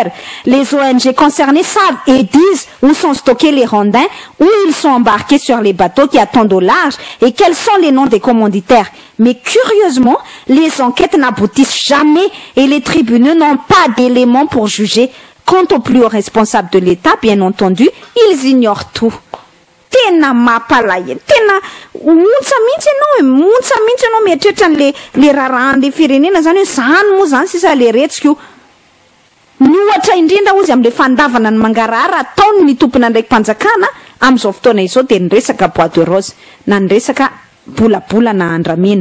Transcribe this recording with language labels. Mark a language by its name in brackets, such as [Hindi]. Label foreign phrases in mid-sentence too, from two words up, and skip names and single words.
[French] Les ONG concernées savent et disent où sont stockés les rondins, où ils sont embarqués sur les bateaux qui attendent au large et quels sont les noms des commanditaires. Mais curieusement, les enquêtes n'aboutissent jamais et les tribunaux n'ont pas d'éléments pour juger. Quant aux plus hauts responsables de l'État, bien entendu, ils ignorent tout. [Malagasy] Tena mampalahelo, tena montsa mihitsy ianao mieritreritra le rarahan'le firenena zany hoe zany moa zany sisa le retsika io. Ny ohatra indrindra ozy amin'le fandavana ny mangarahara ataony ny tompona ndraiky mpanjakana amin'izao fotoana izao de ny resaka [French] bois de rose [Malagasy] na ny resaka bolabola na andramena.